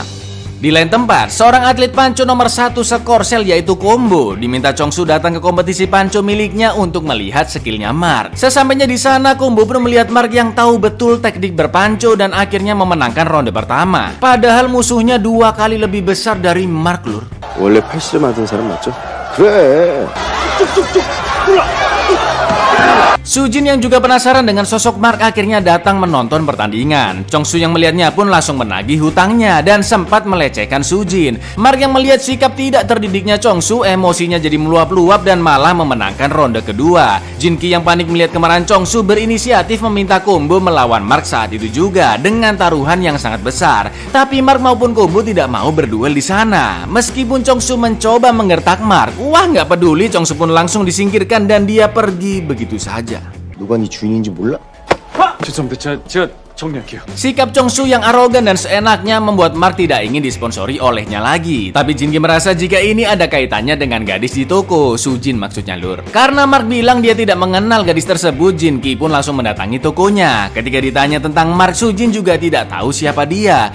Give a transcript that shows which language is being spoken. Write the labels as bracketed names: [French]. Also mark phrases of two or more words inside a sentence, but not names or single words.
[Indonesian] Di lain tempat, seorang atlet panco nomor 1 se-Korsel yaitu Combo diminta Chongsu datang ke kompetisi panco miliknya untuk melihat skillnya Mark. Sesampainya di sana, Combo pun melihat Mark yang tahu betul teknik berpanco dan akhirnya memenangkan ronde pertama. Padahal musuhnya 2 kali lebih besar dari Mark, lur. [Korean] 원래 80점 맞은 사람 맞죠? 그래. [Indonesian] Sujin yang juga penasaran dengan sosok Mark akhirnya datang menonton pertandingan. Chongsu yang melihatnya pun langsung menagih hutangnya dan sempat melecehkan Sujin. Mark yang melihat sikap tidak terdidiknya Chongsu, emosinya jadi meluap-luap dan malah memenangkan ronde kedua. Jinki yang panik melihat kemarahan Chongsu berinisiatif meminta Combo melawan Mark saat itu juga dengan taruhan yang sangat besar. Tapi Mark maupun Combo tidak mau berduel di sana. Meskipun Chongsu mencoba menggertak Mark, wah nggak peduli, Chongsu pun langsung disingkirkan dan dia pergi begitu saja. [Korean] 누가 네 주인인지 몰라? 죄송합니다. 제가 정리할게요. [Indonesian] Sikap Chongsu yang arogan dan seenaknya membuat Mark tidak ingin disponsori olehnya lagi. Tapi Jinki merasa jika ini ada kaitannya dengan gadis di toko, Sujin maksudnya, lur. Karena Mark bilang dia tidak mengenal gadis tersebut, Jinki pun langsung mendatangi tokonya. Ketika ditanya tentang Mark, Sujin juga tidak tahu siapa dia.